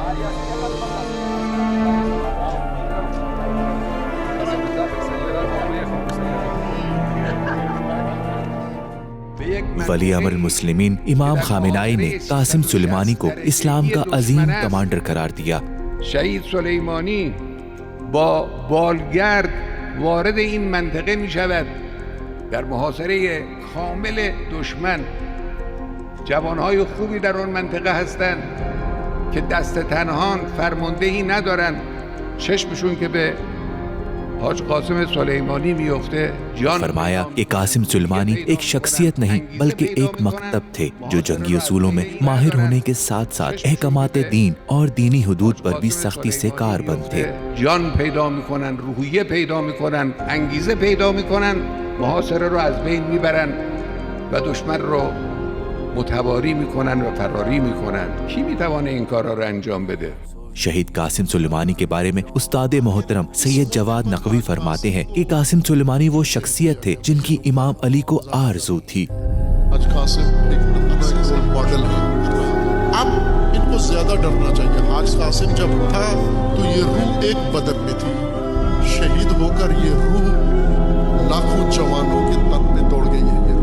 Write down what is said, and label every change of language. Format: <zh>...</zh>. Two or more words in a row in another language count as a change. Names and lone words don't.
<ur>ولی امر المسلمین امام خامنائی نے قاسم سلیمانی کو اسلام کا عظیم کمانڈر قرار دیا۔</ur> <fa>شہید سلیمانی با بالگرد وارد این منطقه می شود. در محاصره کامل دشمن جوانهای خوبی در آن منطقه هستند که دست تنها فرماندهی ندارند، چشمشون که به حاج قاسم سلیمانی میفته جان۔</fa> <ur>فرمایا کہ قاسم سلیمانی ایک شخصیت نہیں بلکہ ایک مکتب تھے جو جنگی اصولوں میں ماہر ہونے کے ساتھ ساتھ احکامات دین اور دینی حدود پر بھی سختی سے کاربند تھے۔</ur> <fa>جان پیدا میکنن، روحیه پیدا میکنن، انگیزه پیدا میکنن، محاصره رو از بین میبرن و دشمن رو متواری میکنن و فراری میکنن۔ کی میتوانه این کارا رو انجام بده؟</fa> <ur>شہید قاسم سلیمانی کے بارے میں استاد محترم سید جواد نقوی فرماتے ہیں کہ قاسم سلیمانی وہ شخصیت تھے جن کی امام علی کو آرزو تھی۔ حاج قاسم ایک</ur> <en>role model</en> <ur>ہے، اب ان کو زیادہ ڈرنا چاہیے۔ حاج قاسم جب تھا تو یہ روح ایک بدن میں تھی، شہید ہو کر یہ روح لاکھوں جوانوں کے تن میں دوڑ گئی ہے۔</ur>